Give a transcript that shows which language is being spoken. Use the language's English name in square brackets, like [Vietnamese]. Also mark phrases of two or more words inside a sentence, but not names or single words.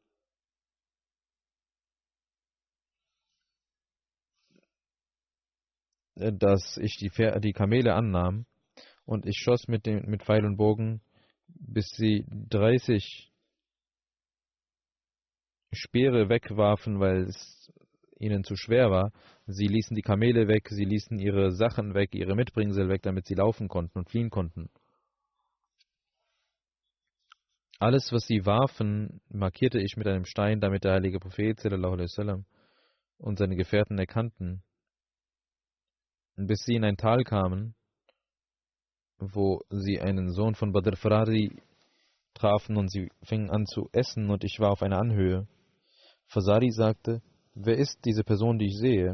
[German] dass ich die Kamele annahm und ich schoss mit Pfeil und Bogen, bis sie 30 Speere wegwarfen, weil es ihnen zu schwer war. Sie ließen die Kamele weg, sie ließen ihre Sachen weg, ihre Mitbringsel weg, damit sie laufen konnten und fliehen konnten. Alles, was sie warfen, markierte ich mit einem Stein, damit der heilige Prophet [Arabic] صلى الله عليه وسلم [German] und seine Gefährten erkannten, bis sie in ein Tal kamen, wo sie einen Sohn von Badr Farari trafen und sie fingen an zu essen und ich war auf einer Anhöhe. Fasari sagte, wer ist diese Person, die ich sehe?